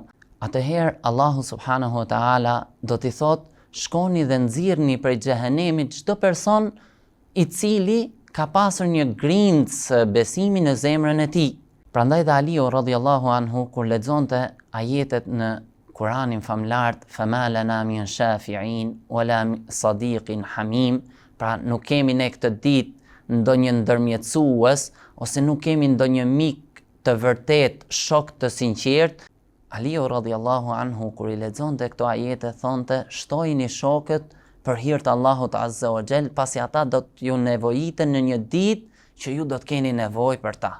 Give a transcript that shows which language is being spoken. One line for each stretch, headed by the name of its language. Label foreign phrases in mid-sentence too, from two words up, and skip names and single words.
Albanian: Atëherë Allahu
Arabic: subhanahu wa taala
Albanian: do t'i thotë: "Shkoni dhe nxirrni prej xhehenemit çdo person i cili ka pasur një grindë besimi në zemrën e tij." Prandaj dhe Aliu
Arabic: radhiyallahu anhu
Albanian: kur lexonte ajetet në Kur'anin famlart,
Arabic: "Fama lana min shafi'in wala sadiqin hamim",
Albanian: pra nuk kemi ne këtë ditë ndonjë ndërmjetësues ose nuk kemi ndonjë mik të vërtet, shok të sinqert. Aliu
Arabic: radhiyallahu anhu
Albanian: kur i lexonte këto ajete thonte: "Shtojini shokët për hir të Allahut
Arabic: Azza wa Jall,
Albanian: pasi ata do t'ju nevojiten në një ditë që ju do të keni nevojë për ta."